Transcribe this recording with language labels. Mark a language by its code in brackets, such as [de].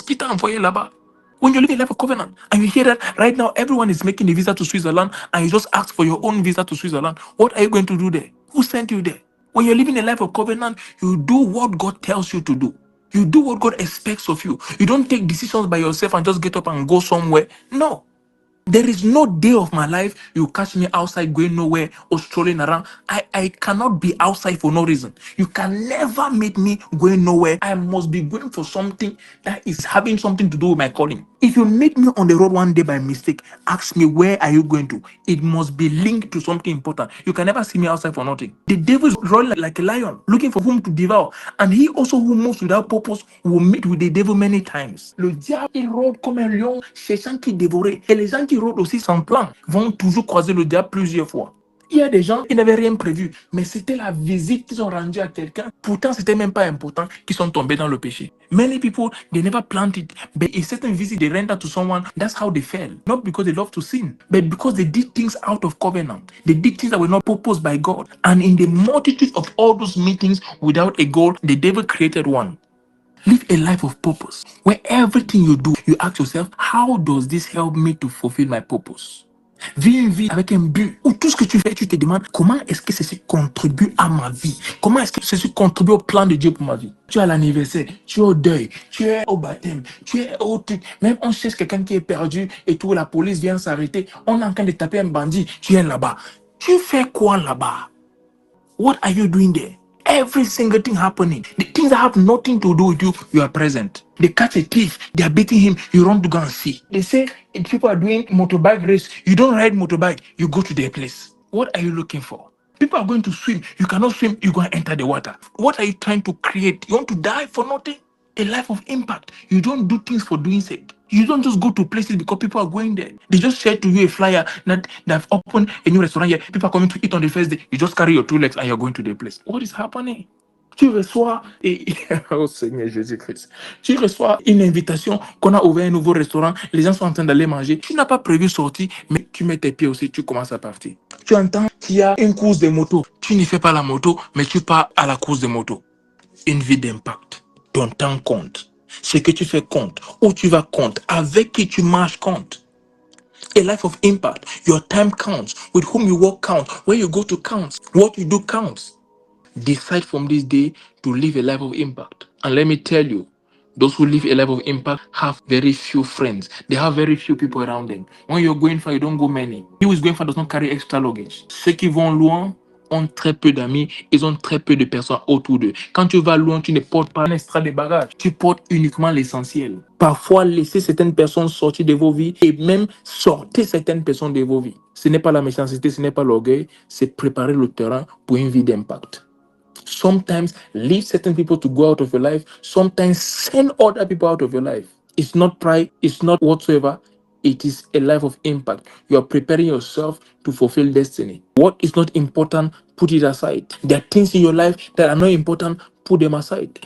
[fr] Qui t'a envoyé là-bas? [en] When you live a life of covenant and you hear that right now everyone is making a visa to Switzerland and you just ask for your own visa to Switzerland, what are you going to do there? Who sent you there? When you're living a life of covenant, you do what God tells you to do. You do what God expects of you. You don't take decisions by yourself and just get up and go somewhere. No. There is no day of my life you catch me outside going nowhere or strolling around. I cannot be outside for no reason. You can never make me going nowhere. I must be going for something that is having something to do with my calling. If you meet me on the road one day by mistake, ask me where are you going to? It must be linked to something important. You can never see me outside for nothing. The devil is rolling like a lion, looking for whom to devour. And he also who moves without purpose will meet with the devil many times. [fr] Le diable, il rôde comme un lion, cherchant qui dévorer. Et les gens qui rôdent aussi sans plan vont toujours croiser le diable plusieurs fois. Il y a des gens qui n'avaient rien prévu, mais c'était la visite qu'ils ont rendue à quelqu'un. Pourtant, c'était même pas important, qui sont tombés dans le péché. [en] Many people, they never planned it, but a certain visit they render to someone, that's how they fell. Not because they love to sin, but because they did things out of covenant. They did things that were not proposed by God. And in the multitude of all those meetings without a goal, the devil created one. Live a life of purpose, where everything you do, you ask yourself, how does this help me to fulfill my purpose? [fr] Vis une vie avec un but où tout ce que tu fais, tu te demandes comment est-ce que ceci contribue à ma vie? Comment est-ce que ceci contribue au plan de Dieu pour ma vie? Tu es à l'anniversaire, tu es au deuil, tu es au baptême, tu es au truc. Même on cherche quelqu'un qui est perdu et tout, la police vient s'arrêter. On est en train de taper un bandit, tu es là-bas. Tu fais quoi là-bas? [en] What are you doing there? Every single thing happening, the things that have nothing to do with you, you are present. They catch a thief, they are beating him, you run to go and see. They say if people are doing motorbike race, you don't ride motorbike, you go to their place. What are you looking for? People are going to swim, you cannot swim, you go and enter the water. What are you trying to create? You want to die for nothing? A life of impact. You don't do things for doing sake. You don't just go to places because people are going there. They just share to you a flyer that they've opened a new restaurant here. People are coming to eat on the first day. You just carry your 2 legs and you're going to the place. What is happening? [fr] Tu reçois, oh Seigneur Jésus-Christ, tu reçois une invitation qu'on a ouvert un nouveau restaurant, les gens sont en train d'aller manger. Tu n'as pas prévu sortir, mais tu mets tes pieds aussi, tu commences à partir. Tu entends qu'il y a une course de moto. Tu ne fais pas la moto, mais tu pars à la course de moto. Une vie d'impact. Ton temps compte. Ce que tu fais compte. Où tu vas compte. Avec qui tu marches compte. [en] A life of impact. Your time counts. With whom you walk counts. Where you go to counts. What you do counts. Decide from this day to live a life of impact. And let me tell you, those who live a life of impact have very few friends. They have very few people around them. When you're going far, you don't go many. He who is going far does not carry extra luggage. [fr] Ceux qui vont loin ont très peu d'amis, ils ont très peu de personnes autour d'eux. Quand tu vas loin, tu ne portes pas un extra de bagages. Tu portes uniquement l'essentiel. Parfois, laissez certaines personnes sortir de vos vies et même sortez certaines personnes de vos vies. Ce n'est pas la méchanceté, ce n'est pas l'orgueil, c'est préparer le terrain pour une vie d'impact. [en] Sometimes leave certain people to go out of your life. Sometimes send other people out of your life. It's not pride. It's not whatsoever. it is a life of impact. You are preparing yourself to fulfill destiny. What is not important, put it aside. There are things in your life that are not important, put them aside.